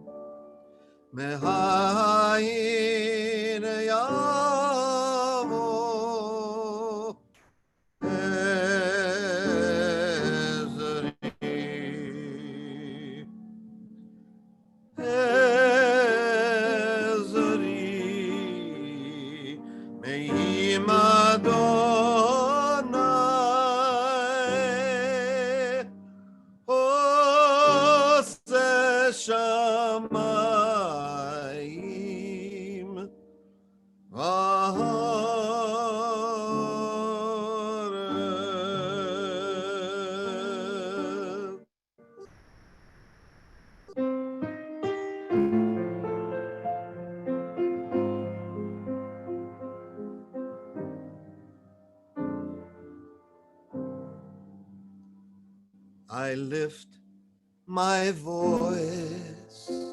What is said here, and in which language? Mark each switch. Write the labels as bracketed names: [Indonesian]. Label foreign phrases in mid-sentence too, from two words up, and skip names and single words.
[Hebrew] mehayin yavo ezri ezri meim Adonai oseh shamayim va'aretz. [English] I lift my voice